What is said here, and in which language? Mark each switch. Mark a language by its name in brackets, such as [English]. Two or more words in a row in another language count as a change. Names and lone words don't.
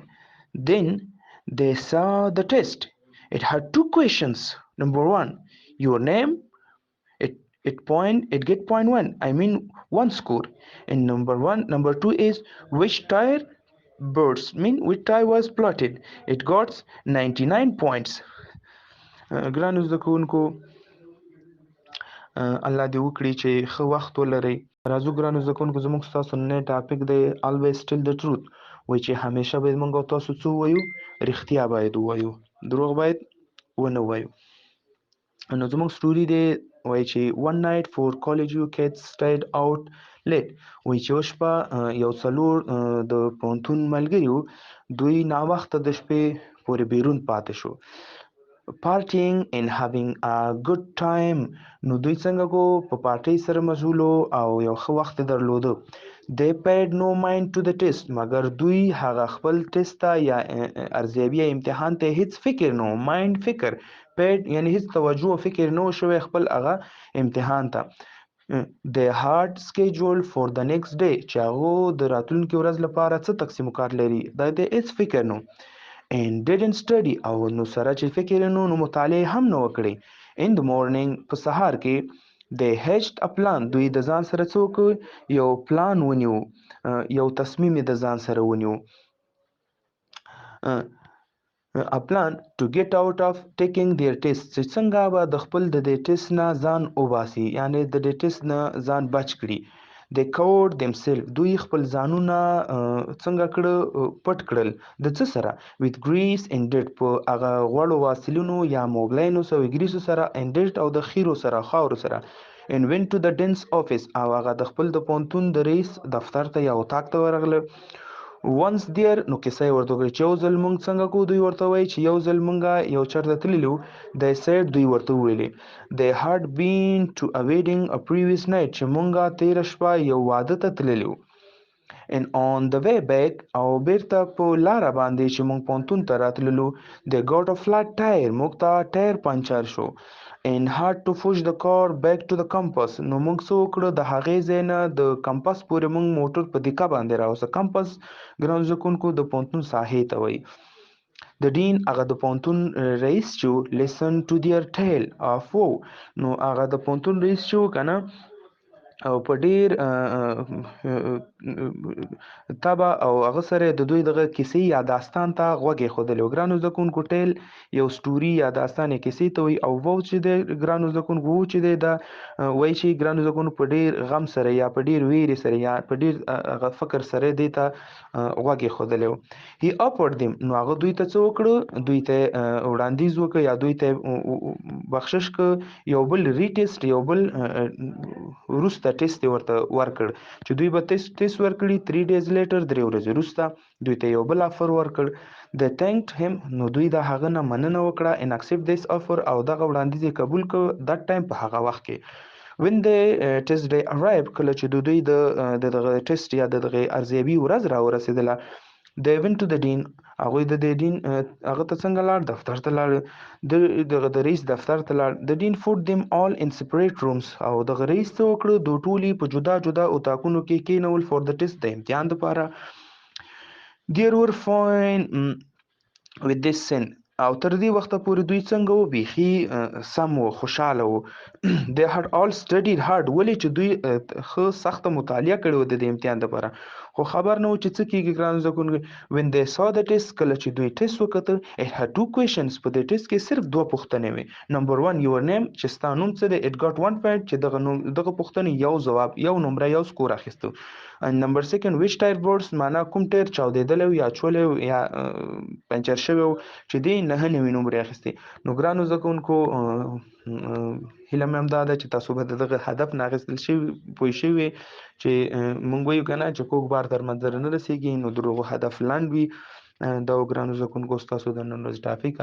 [English] Then they saw the test. It had two questions. Number one, your name. It get point one. I mean one score. And number two is which tire birds mean which tire was plotted. It got 99 points. [Pashto] ګرانو زده کوونکو الله دې وکړي چې ښه وخت ولرئ. راځو ګرانو زده کوونکو زموږ ستاسو نن ټاپک دی [English] always tell the truth. [Pashto] وایي چې همیشه باید موږ او تاسو څه ووایو؟ رښتیا باید ووایو، دروغ باید ونه وایو. نو زموږ سټوري دی وایي چې [English] one night four college kids stayed out late. [Pashto] وایي چې یوه شپه یو څلور د پوهنتون ملګري وو، دوی ناوخته د شپې پورې بیرون پاتې شو. [English] partying and having a good time. [Pashto] نو دوی څنګه کو په پارټۍ سره مشغول او یو ښه وخت یې درلوده. [English] they paid no mind to the test. [Pashto] مګر دوی هغه خپل ټیسټ ته یا ارزیابي یا امتحان ته هیڅ فکر نه و. مایند فکر، paid یعنی هیڅ توجه او فکر نه و شوی خپل هغه امتحان ته. [English] they had scheduled for the next day. [Pashto] چې هغو د راتلونکي ورځ لپاره څه تقسیم کار لري دا د هیڅ فکر نه [English] and didn't study. [Pashto] او نو سره چې فکر نو مطالعه هم نه وکړي. [English] in the morning [Pashto] په سهار کې [English] they hatched a plan. [Pashto] دوی د ځان سره څوک یو پلان ونیو، یو تصمیم د ځان سره ونیو. [English] a plan to get out of taking their test. [Pashto] چې څنګه به د خپل د دې ټیسټ نه ځان وباسي، یعنی د دې ټیسټ نه ځان بچ کړي. [English] they covered themselves. [Pashto] دوی خپل ځانونه څنګه کړه؟ پټ کړل. د څه سره؟ [English] with grease and dirt. [Pashto] په هغه غوړو واسلینو یا موبلاینو سره ګریسو سره [English] and dirt [Pashto] او د خیرو سره خاورو سره. [English] and went to the dean's office. [Pashto] او هغه د خپل د پوهنتون د رئیس دفتر ته یا اتاق ته ورغله. [English] once there [Pashto] نو کیسه یې ورته وکړه چې یو ځل مونږ څنګه کو. دوی ورته وایي چې یو ځل مونږه یو چرته تللي وو. [English] they said [Pashto] دوی ورته وویلې [English] they had been to a wedding a previous night. [Pashto] چې مونږه تېره شپه یو واده ته تللي وو. [English] and on the way back [Pashto] او بیرته په لاره باندې چې مونږ پوهنتون ته راتللو [English] they got a flat tire. [Pashto] موږ ته ټایر پنچر شو [English] and had to push the car back to the campus. [Pashto] نو موږ څه وکړه؟ د هغې ځای نه د کمپس پورې موږ موټر په دیکه باندې راوسته. کمپس ګرانو زده کوونکو د پوهنتون ساحې ته وایي. د ډین هغه د پوهنتون رئیس چې [English] listen to their tale of woe. [Pashto] نو هغه د پوهنتون رئیس چې که نه او په ډیر طبع او هغه سره د دوی دغه کیسې یا داستان ته غوږ ایښودلی و. ګرانو زده کوونکو ټیل یو سټوري یا داستان یا کیسې ته وایي. او وو چې دی ګرانو زده کوونکو وو چې دی دا وایي چې ګرانو زده کوونکو په ډیر غم سره یا په ډیر ویرې سره یا په ډیر هغه فکر سره دې ته غوږ ایښودلی و. [English] هی offered them. [Pashto] نو هغه دوی ته څه وکړه؟ دوی ته وړاندیز وکړه یا دوی ته بخشش که یو بل ریټیسټ یو بل وروسته ټیسټ ورته ورکړ چې دوی به ټیسټ ورکړي. [English] 3 days later [Pashto] 3 ورځې وروسته دوی ته یو بل افر ورکړ. [English] they thanked him. [Pashto] نو دوی د هغه نه مننه وکړه [English] and accept this offer. [Pashto] او دغه وړاندیز یې قبول کړ [English] that time [Pashto] په هغه وخت کې. [English] when the test day arrived. [Pashto] کله چې دوی د دغه ټیسټ یا د دغه ارزیابي ورځ را ورسېدله [English] they went to the dean. [Pashto] هغوی د دې دین هغه ته څنګه لاړ دفتر ته لاړ د رئیس دفتر ته لاړ [English] the dean put them all in separate rooms [Pashto] او دغه رئیس څه وکړو د ټولي په جدا جدا اتاقونو کې کېنول [English] for the test [Pashto] د امتحان دپاره [English] there were fine with this sin [Pashto] او تر دې وخته پورې دوی څنګه وو بیخي سم وو خوشحاله وو [English] they had all studied hard [Pashto] ولې چې دوی ښه سخته مطالعه کړې وه د دې امتحان دپاره خو خبر نه و چې څه کېږي ګرانو زده کوونکو [English] when they saw the test [Pashto] کله چې دوی ټیسټ وکتل [English] it had 2 questions [Pashto] په دې ټیسټ کې صرف 2 پوښتنې وې نمبر 1 [English] your name [Pashto] چې ستا نوم څه دی [English] it got 1 point [Pashto] چې دغه پوښتنې یو ځواب یو نمره یو سکور اخیستو [English] and number 2 which tire boards [Pashto] معنا کوم ټایر چاودېدلی یا چولی یا پنچر شوی چې دی 9 نوي نمرې اخیستې نو ګرانو زده کوونکو هیله مې همدا ده چې تاسو به د دغه هدف نه اخیستل شوي پوه شوي چې موږ وایو که نه چې کوږ بار تر منظره نه رسېږي نو د هغو هدف لنډ وي دا ګرانو زده کوونکو ستاسو د نن ورځې ټاپک